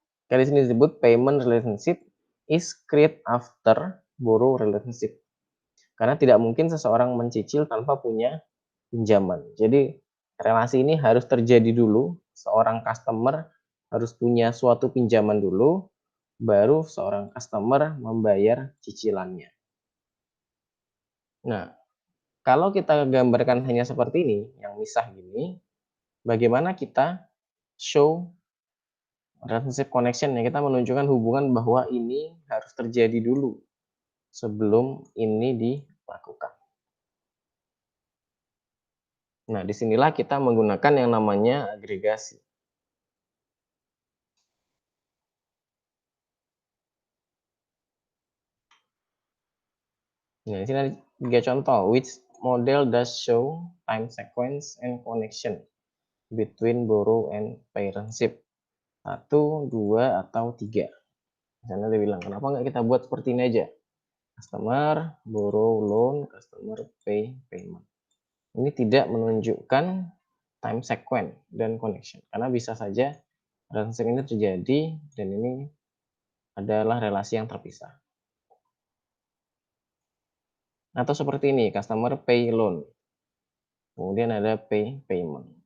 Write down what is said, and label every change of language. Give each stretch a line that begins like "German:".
Indonesian: Di sini disebut
English: payment relationship is created after borrow relationship.
Indonesian: Karena tidak mungkin seseorang mencicil tanpa punya pinjaman. Jadi relasi ini harus terjadi dulu, seorang customer harus punya suatu pinjaman dulu, baru seorang customer membayar cicilannya. Nah, kalau kita gambarkan hanya seperti ini, yang misah gini, bagaimana kita
English: show relationship connection
Indonesian: ya, kita menunjukkan hubungan bahwa ini harus terjadi dulu sebelum ini dilakukan. Nah, disinilah kita menggunakan yang namanya agregasi. Nah, di sini ada 3 contoh.
English: Which model does show time sequence and connection between borrow and pay relationship?
Indonesian: 1, 2, atau 3. Misalnya dia bilang, kenapa nggak kita buat seperti ini aja?
English: Customer, borrow loan, customer pay payment.
Indonesian: Ini tidak menunjukkan time sequence dan connection. Karena bisa saja relationship ini terjadi dan ini adalah relasi yang terpisah. Atau seperti ini,
English: customer pay loan.
Indonesian: Kemudian ada
English: pay payment.